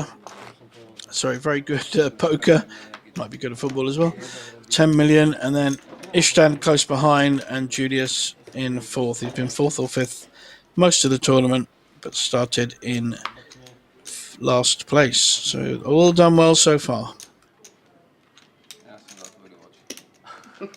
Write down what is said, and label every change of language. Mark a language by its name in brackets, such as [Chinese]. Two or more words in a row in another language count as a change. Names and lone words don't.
[English] Sorry, very good poker. Might be good at football as well. 10 million, and then Ishtan close behind, and Julius in 4th. He's been 4th or 5th most of the tournament, but started in last place. So all done well so far. [Croatian] Ja sam zatvori oči.